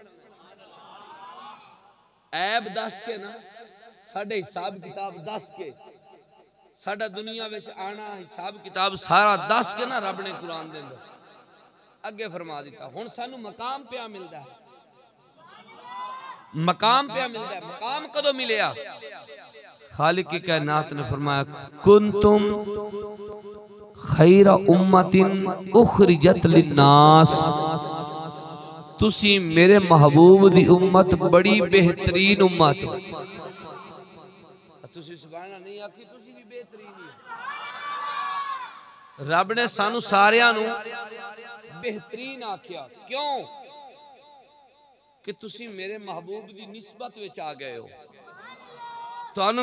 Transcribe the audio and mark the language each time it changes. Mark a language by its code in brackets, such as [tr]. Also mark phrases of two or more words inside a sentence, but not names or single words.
[pa] عیب دس کے نا ساڈے حساب کتاب دس کے ساڈا دنیا وچ آنا حساب کتاب سارا دس کے نا رب نے قرآن دے اندر اگے فرما دتا ہن سانوں مقام پیا ملدا ہے مقام پیا ملدا ہے مقام کدوں ملیا خالق کی کائنات نے فرمایا [ar] كنتم خير أمة أخرجت للناس [pa] تسی میرے محبوب دی امت بڑی بہترین امت تسی [ar] سبحان الله [pa] نہیں آکھی تسی بھی بہترین ہی رب نے سانوں ساریاں نوں بہترین آکھیا کیوں کہ تسی میرے محبوب دی نسبت وچ آ گئے ہو تہانوں